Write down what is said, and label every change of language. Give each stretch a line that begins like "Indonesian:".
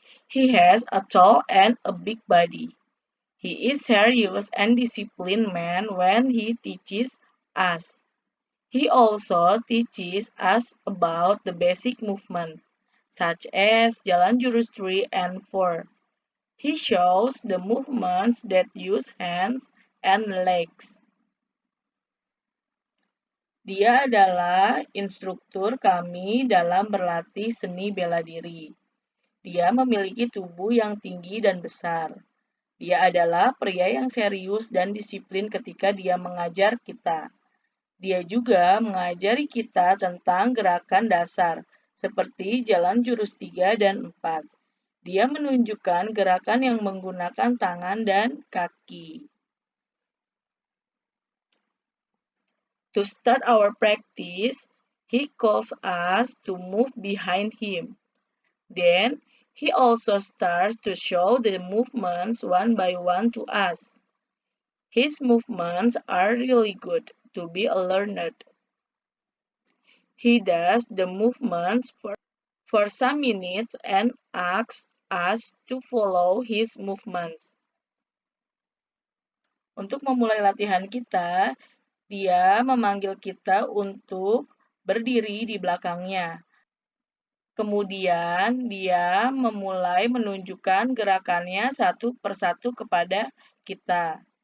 English: He has a tall and a big body. He is serious and disciplined man when he teaches us. He also teaches us about the basic movements, such as Jalan Jurus 3 and 4. He shows the movements that use hands and legs.
Indonesian: Dia adalah instruktur kami dalam berlatih seni bela diri. Dia memiliki tubuh yang tinggi dan besar. Dia adalah pria yang serius dan disiplin ketika dia mengajar kita. Dia juga mengajari kita tentang gerakan dasar, seperti jalan jurus 3 dan 4. Dia menunjukkan gerakan yang menggunakan tangan dan kaki.
English: To start our practice, he calls us to move behind him. Then, he also starts to show the movements one by one to us. His movements are really good to be learned. He does the movements for some minutes and asks us to follow his movements.
Indonesian: Untuk memulai latihan kita, dia memanggil kita untuk berdiri di belakangnya. Kemudian dia memulai menunjukkan gerakannya satu persatu kepada kita.